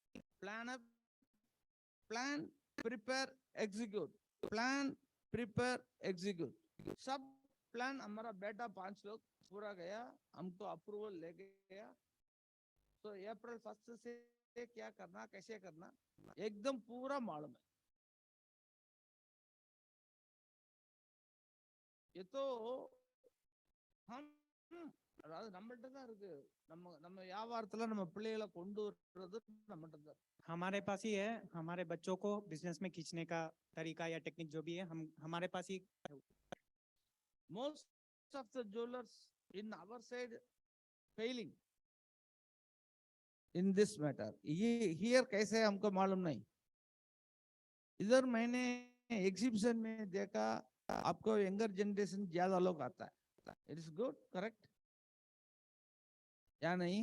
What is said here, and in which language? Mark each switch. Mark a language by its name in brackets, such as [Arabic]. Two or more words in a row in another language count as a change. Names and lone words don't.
[English] plan prepare execute, plan prepare execute, [Hindi] सब प्लान हमारा बेटा 5 लोग पूरा गया, हमको अप्रूवल ले गया। तो अप्रैल 1 से क्या करना, कैसे करना, एकदम पूरा मालूम है। ये तो हम [Tamil] நம்மள்ட்ட தான் இருக்கு, நம்ம வியாபாரத்துல நம்ம பிள்ளைகளை கொண்டு வர்றது நம்மள்ட்ட தான்। [Hindi] हमारे पास ही है, हमारे बच्चों को बिजनेस में खींचने का तरीका या टेक्निक जो भी है, हम हमारे पास ही। [English] Most of the jewelers in our side failing in this matter. [Hindi] ये here कैसे है हमको मालूम नहीं। इधर मैंने एग्जीबिशन में देखा, आपको [English] younger generation [Hindi] ज्यादा लोग आता है, [English] it is good, [Hindi] करेक्ट या नहीं?